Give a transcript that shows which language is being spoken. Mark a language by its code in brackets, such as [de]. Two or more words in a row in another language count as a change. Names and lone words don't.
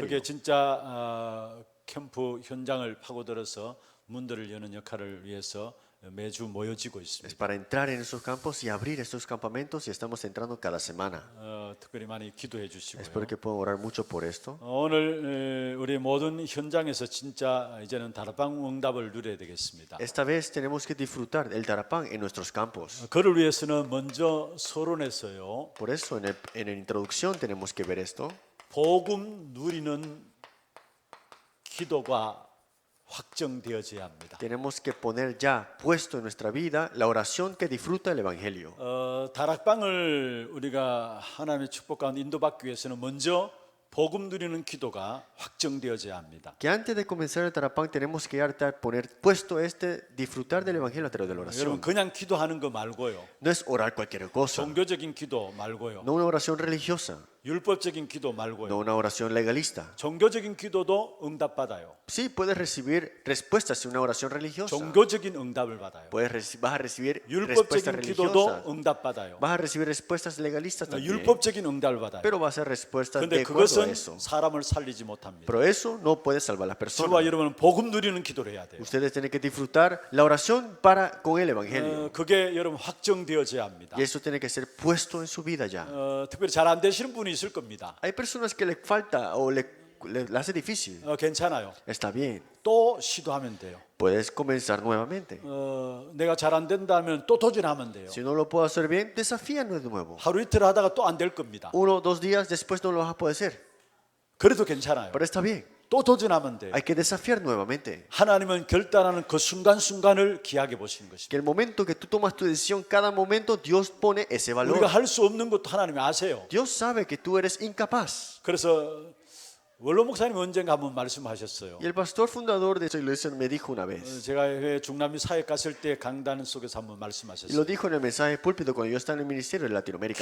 [ko] 그게 진짜 캠프 현장을 파고들어서 문들을 여는 역할을 위해서 매주 모여지고 [es] Es [ko] 있습니다. [es] para entrar en esos campos y abrir estos campamentos y estamos entrando cada semana. [ko] 특별히 많이 기도해 [es] Espero [ko] 주시고요. [es] que puedan orar mucho por esto. [ko] 오늘 우리 모든 현장에서 진짜 이제는 다락방 응답을 누려야 되겠습니다. [es] Esta vez tenemos que disfrutar el tarapán en nuestros campos. [ko] 그를 위해서는 먼저 서론에서요. [es] Por eso en la introducción tenemos que ver esto. [ko] 복음 누리는 기도가 확정되어져야 합니다. [es] Tenemos que poner ya puesto en nuestra vida la oración que disfruta el Evangelio. [ko] 다락방을 우리가 하나님의 축복 가운데 인도받기 위해서는 먼저 복음 누리는 기도가 확정되어져야 합니다. [es] Que antes de comenzar el tarapán tenemos que poner puesto disfrutar del Evangelio a través de la [ko] 여러분 [es] oración. [ko] 그냥 기도하는 거 말고요. [es] No es orar cualquier cosa, [ko] 종교적인 기도 말고요. [es] no una oración religiosa, [ko] 율법적인 기도 [es] no [ko] 말고요. [es] una oración legalista. [ko] 종교적인 기도도 응답받아요. [es] Sí, puedes recibir respuestas en una oración religiosa. [ko] 종교적인 응답을 받아요. [es] Vas a recibir respuestas [ko] 율법적인 기도도 [es] religiosas. [ko] 응답받아요. [es] Vas a recibir respuestas legalistas también. [ko] 율법적인 응답을 받아요. [es] Pero vas a hacer respuestas de [ko] 그런데 [es] acuerdo a [ko] 그것은 [es] eso. [ko] 사람을 살리지 못합니다. [es] Pero eso no puede salvar a las [ko] 저와 [es] personas. [ko] 여러분은 복음 누리는 기도를 해야 돼요. [es] Ustedes tienen que disfrutar la oración con el Evangelio. [ko] 그게 여러분 확정되어져야 합니다. [es] Y eso tiene que ser puesto en su vida ya. [ko] 특별히 잘 안 되시는 분이 있을 겁니다. [es] Hay personas que les falta o le hace difícil. [ko] 괜찮아요. [es] Está bien. [ko] 또 시도하면 돼요. [es] Puedes comenzar nuevamente. [ko] 내가 잘 안 된다면 또 도전하면 돼요. [es] Si no lo puedo hacer bien, desafíanos de nuevo. [ko] 하루 이틀 하다가 또 안 될 겁니다. [es] 1 o 2 días después no lo vas a poder hacer. [ko] 그래도 괜찮아요. [es] Pero está bien. [ko] 또 도전하면 돼요. [es] Hay que desafiar nuevamente. [ko] 하나님은 결단하는 그 순간순간을 기하게 보시는 것입니다. [es] Que el momento que tú tomas tu decisión, cada momento Dios pone ese valor. [ko] 우리가 할 수 없는 것도 하나님이 아세요. [es] Dios sabe que tú eres incapaz. [ko] 그래서 원로 목사님 언젠가 한번 말씀하셨어요. [es] Y el pastor fundador de esta iglesia me dijo una vez, [ko] 제가 중남미 사역 갔을 때 강단 속에서 한번 [es] y [ko] 말씀하셨어요. [es] lo dijo en el mensaje de púlpito cuando yo estaba en el ministerio de Latinoamérica,